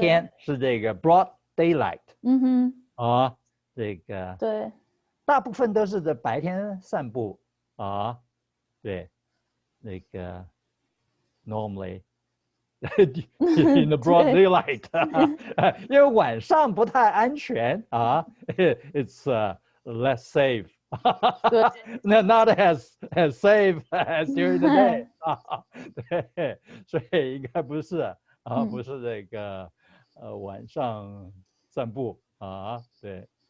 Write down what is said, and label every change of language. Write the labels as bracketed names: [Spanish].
[Chinese] 天是这个 [English] broad daylight 嗯哼，啊，这个 [Chinese] 对，大部分都是在白天散步啊。对，那个 [English] normally in the broad [Chinese] 对， [English] daylight， [Chinese] 因为晚上不太安全啊， [English] it's less safe， [Chinese] 对， [English] not as safe as during the day [Chinese] 啊，对，所以应该不是啊，不是这个晚上散步啊，对，